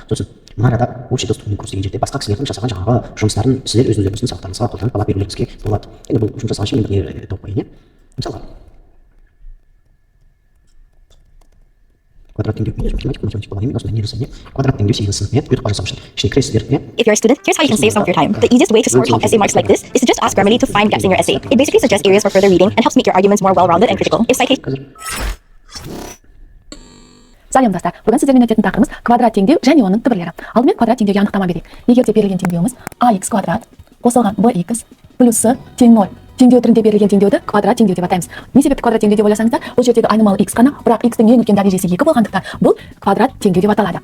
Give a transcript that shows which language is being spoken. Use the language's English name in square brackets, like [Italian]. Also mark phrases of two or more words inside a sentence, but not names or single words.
[Kazakh] Сосын мына арада [Russian] общий доступный курс [Kazakh] деген жерде басқа кісілердің жасаған жаңағы жұмыстарын сіздер өздеріңіздің сабақтарыңызға қолданып ала берулеріңізге болады. Енді бұл жұмыс жасағанша мен бір не тауып қояйын. Мысалға квадрат теңдеу математика болғанымен осындай не жасайын. Квадрат теңдеу сегізсін ұйытқы жасау үшін ішіне кіресіздер. [English] If you're a student, here's how you can save some of your time. The easiest way to score top essay marks like this is to just ask Grammarly to find gaps in your essay. It basically suggests areas for further reading and helps make your arguments more well-rounded and critical. If citation [Kazakh] Сәлем достар, бүгін сіздермен өтетін тақырыбымыз квадрат теңдеу және оның түбірлері. Алдымен квадрат теңдеуге анықтама берейік. Егер де берілген теңдеуіміз ax квадрат қосылған bx плюс тең 0 теңдеу түрінде берілген теңдеуді квадрат теңдеу деп атаймыз. Не себепті квадрат теңдеу деп ойласаңыздар, бұл жердегі айнымалы x қана, бірақ x-тің ең үлкен дәрежесі 2 болғандықтан бұл квадрат теңдеу деп аталады.